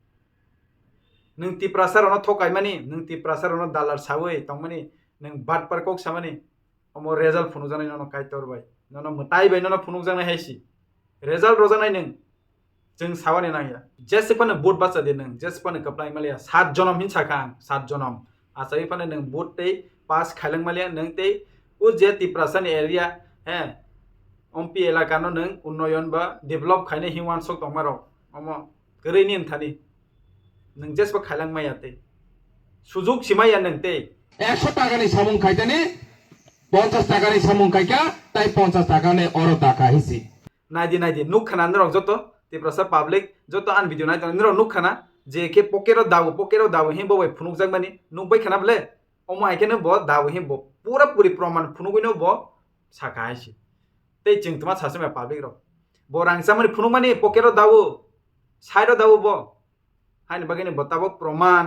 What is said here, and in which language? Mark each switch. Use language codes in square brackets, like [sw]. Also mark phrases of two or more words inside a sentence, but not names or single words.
[trp] नों तिप्रासार न थकाय मानि नों तिप्रासार न दालार सावै तंमानि नों बाट पर कोक सामानि अमो रिजल्ट फुनु जानाय न कायतर बाय न मताय बाय न फुनु जानाय हायसि रिजल्ट रोजानाय नों जों सावानि नाया जेसेफानो बुट बासा दे नों जेसेफानो कप्लाय मालिया 7 जनम हिन साखा 7 जनम आसाय फानो नों बुट ते पास खायलां मालिया नों ते उ जे तिप्रासानि एरिया ओमपी एलाका न नों उन्नयन बा डेभलप खायने हिवान सक तंमारो अमो गरैनि एन्थानि नों जेसेबा खायलां माया ते सुजुग सिमाया नों ते 100 টাকানি সামুং খাইতানি 50 টাকানি সামুং খাইকা তাই 50 টাকানি অরো টাকা হিসি नायदि नुक खाना नरक जतो तिप्रासा पब्लिक जतो आन भिडियो नाय नरक नुक खाना जे के पोकेरो दाव हे बबाय फुनुक जाग मानि नुक बाय खाना बले अमा आइकेनो ब दाव हे ब पूरा पूरी प्रमाण फुनुगैनो ब साका हायसि ते जों तमा सासे मा पब्लिक रो ब रांसा मानि फुनुक मानि पोकेरो दाव साइडो दाव ब हानि बागैनो बताबो प्रमाण